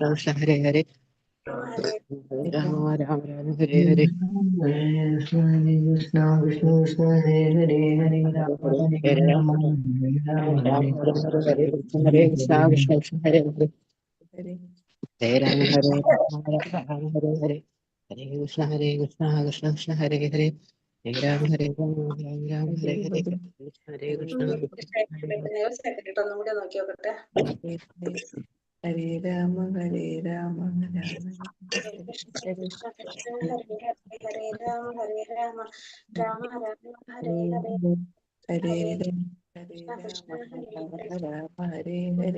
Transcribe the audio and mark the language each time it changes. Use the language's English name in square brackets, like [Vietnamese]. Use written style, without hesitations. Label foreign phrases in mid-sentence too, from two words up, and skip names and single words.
[Sanskrit] कृष्ण हरे हरे राम राम राम हरे हरे कृष्ण कृष्ण कृष्ण हरे हरे हरे राम हरे राम राम हरे हरे कृष्ण कृष्ण कृष्ण हरे हरे हरे राम हरे राम राम हरे हरे हरे कृष्ण कृष्ण कृष्ण हरे हरे हरे राम हरे राम राम राम हरे हरे हरे कृष्ण [Malayalam] ഒന്നും കൂടി നോക്കി നോക്കട്ടെ. [Sanskrit] हरे राम हरे राम ഹരേ ഹരേ രാമ ഹരേ രാമ രാമ രാമ ഹരേ ഹരേ Hare കൃഷ്ണ കൃഷ്ണ ഹരേ ഹരേ राम हरे हरे